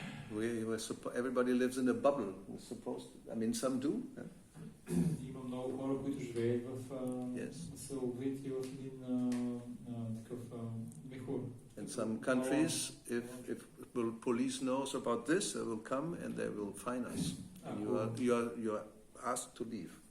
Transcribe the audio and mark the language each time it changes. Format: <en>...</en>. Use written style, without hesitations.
<en>Everybody lives in a bubble. We're supposed to, I mean, some do. Yeah?</en> <bg>Има много хора, които живеят в</bg> <en>Yes.</en> <bg>са обвити в един такъв мехур.</bg> <en>In some countries, if police knows about this, they will come and they will fine us. And you are asked to leave.</en>